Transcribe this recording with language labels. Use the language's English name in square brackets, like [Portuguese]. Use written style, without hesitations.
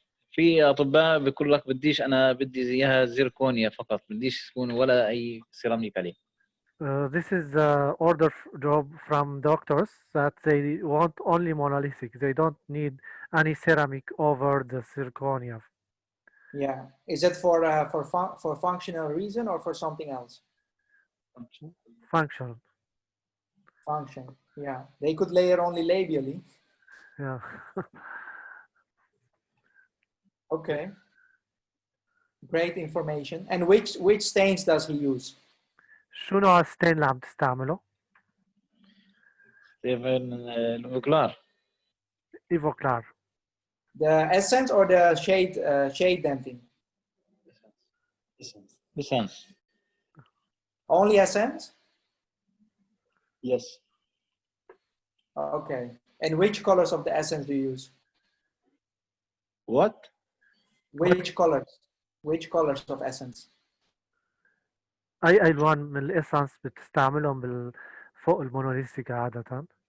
[Arabic] في اطباء بيقول لك انا بدي زيها زيركونيا فقط، بديش تكون ولا اي سيراميك عليه. [English] This is the order job from doctors that they want only monolithic. They don't need any ceramic over the zirconia. Yeah. Is it for functional reason or for something else? Functional. Function. Yeah. They could layer only labially. Yeah. Okay. Great information. And which stains does he use? [Arabic] شو نوع الستين اللي عم تستعمله؟ الأوكلار. [English] Evoclar. The essence or the shade dentin? Essence. Only essence? Yes. Okay. And which colors of the essence do you use? What? Which colors? Which colors of essence? [Arabic] أي ألوان من الإسانس بتستعملهم فوق المونوليثيك عادة؟